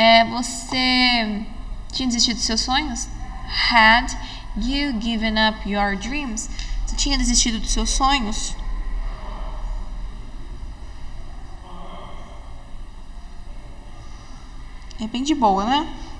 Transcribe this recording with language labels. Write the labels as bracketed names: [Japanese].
[Portuguese] Você tinha desistido dos seus sonhos? [English] Had you given up your dreams? [Portuguese] Você tinha desistido dos seus sonhos? É bem de boa, né?